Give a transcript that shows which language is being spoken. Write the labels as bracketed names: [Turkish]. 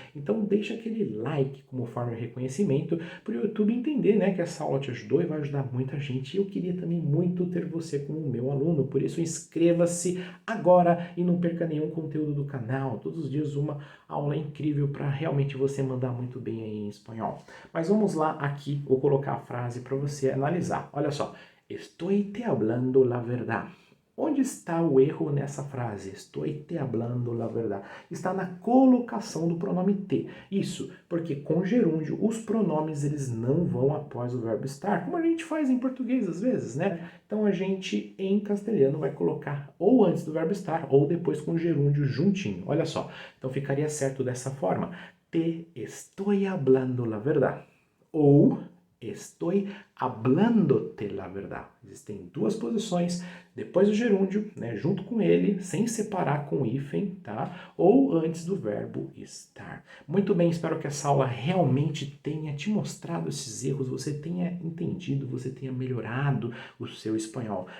[Portuguese] Então deixa aquele like como forma de reconhecimento para o YouTube entender, né, que essa aula te ajudou e vai ajudar muita gente. E eu queria também muito ter você como meu aluno, por isso inscreva-se agora e não perca nenhum conteúdo do canal. Todos os dias uma aula incrível para realmente você mandar muito bem aí em espanhol. Mas vamos lá aqui, vou colocar a frase para você analisar. Olha só, [Spanish] estoy te hablando la verdad. [Portuguese] Onde está o erro nessa frase? Estou [Spanish] te hablando la verdad. [Portuguese] Está na colocação do pronome te. Isso, porque com gerúndio os pronomes eles não vão após o verbo estar, como a gente faz em português às vezes, né? Então a gente em castelhano vai colocar ou antes do verbo estar ou depois com gerúndio juntinho. Olha só. Então ficaria certo dessa forma. [Spanish] Te estoy hablando la verdad. [Portuguese] Ou [Spanish] estoy hablándote la verdad. [Portuguese] Existem duas posições, depois do gerúndio, né, junto com ele, sem separar com o hífen, tá? Ou antes do verbo estar. Muito bem, espero que essa aula realmente tenha te mostrado esses erros, você tenha entendido, você tenha melhorado o seu espanhol.